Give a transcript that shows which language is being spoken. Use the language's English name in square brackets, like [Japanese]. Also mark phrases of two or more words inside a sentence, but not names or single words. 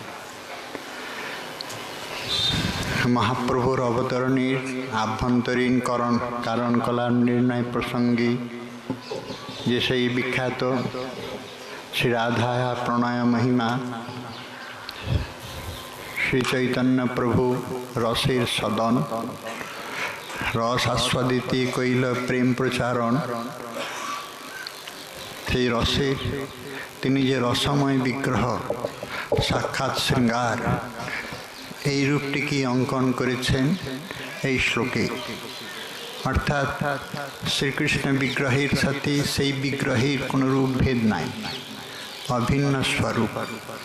[Bangla] মহাপ্রভুর অবতরণের আভ্যন্তরীণ কারণ কলার নির্ণয় প্রসঙ্গে যে সেই বিখ্যাত শ্রী রাধা প্রণয় মহিমা শ্রী চৈতন্য প্রভু রসের সদন রস আস্বাদিতে কইল প্রেম প্রচারণ সেই রসে তিনি যে রসময় বিগ্রহ সাক্ষাৎ শৃঙ্গার এই রূপটিকে অঙ্কন করেছেন এই শ্লোকে। অর্থাৎ শ্রীকৃষ্ণ বিগ্রহের সাথে সেই বিগ্রহের কোনো রূপভেদ নাই, অভিন্ন স্বরূপ।